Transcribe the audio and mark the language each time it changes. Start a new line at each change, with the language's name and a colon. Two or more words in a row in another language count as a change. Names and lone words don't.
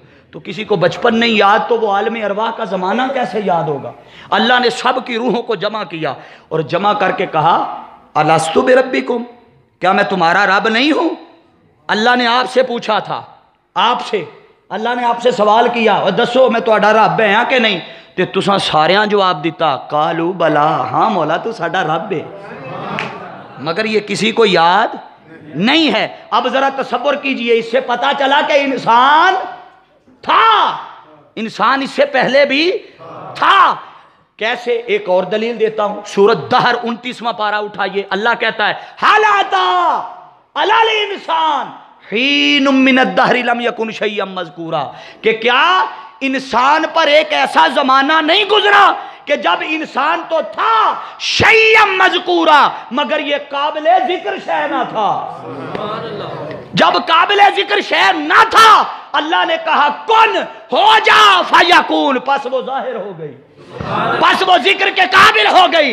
Urdu: تو کسی کو بچپن نہیں یاد تو وہ عالم ارواح کا زمانہ کیسے یاد ہوگا؟ اللہ نے سب کی روحوں کو جمع کیا اور جمع کر کے کہا
Arabic: الستو بربکم،
Urdu: کیا میں تمہارا رب نہیں ہوں؟ اللہ نے آپ سے پوچھا تھا، آپ سے اللہ نے آپ سے سوال کیا اور
Punjabi: دسو میں تہاڈا رب ہے کہ نہیں؟ تے تساں ساریاں جواب دیتا
Arabic: قالو بلا،
Punjabi: ہاں مولا تو ساڈا رب ہے.
Urdu: مگر یہ کسی کو یاد نہیں ہے. اب ذرا تصور کیجئے، اس سے پتا چلا کہ انسان تھا، انسان اس سے پہلے بھی تھا. کیسے؟ ایک اور دلیل دیتا ہوں. سورۃ دہر 29واں پارہ اٹھائیے. اللہ کہتا ہے
Arabic: حال آتا علی الانسان حین من الدہر لم یکن شیئا مذکورا،
Urdu: کہ کیا انسان پر ایک ایسا زمانہ نہیں گزرا کہ جب انسان تو تھا
Arabic: شیئا مذکورا
Urdu: مگر یہ قابل ذکر شے نہ تھا. جب قابل ذکر شے نہ تھا اللہ نے کہا کن ہو جا فیکون، پس وہ ظاہر ہو گئی، پس وہ ذکر کے قابل ہو گئی.